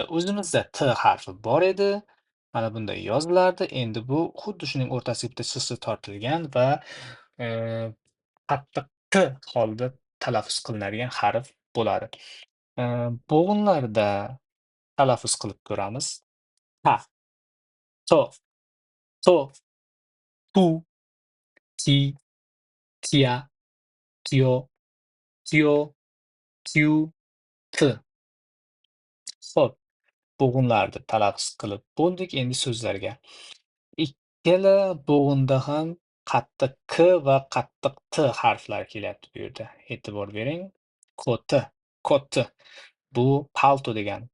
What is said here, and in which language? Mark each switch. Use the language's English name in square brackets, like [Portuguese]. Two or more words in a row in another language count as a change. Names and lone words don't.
[Uzbek] O'zimizda T harfi bor edi. Mana bunday yozilardi. Endi bu xuddi shuning o'rtasiga bitta chizgi tortilgan va eee, qattiq T holida talaffuz qilinadigan harf bo'ladi. Bo'g'inlarda talaffuz qilib ko'ramiz. Ta, to, to, tu, ti, tia, tio, tio, tiu, t. Xo'p. Bo'g'inlarni talaffuz qilib bo'ldik. Endi so'zlarga. Ikkala bo'g'inda ham qattiq K va qattiq T harflari kelyapti bu yerda. E'tibor bering. Koti, koti. Bu palto degani.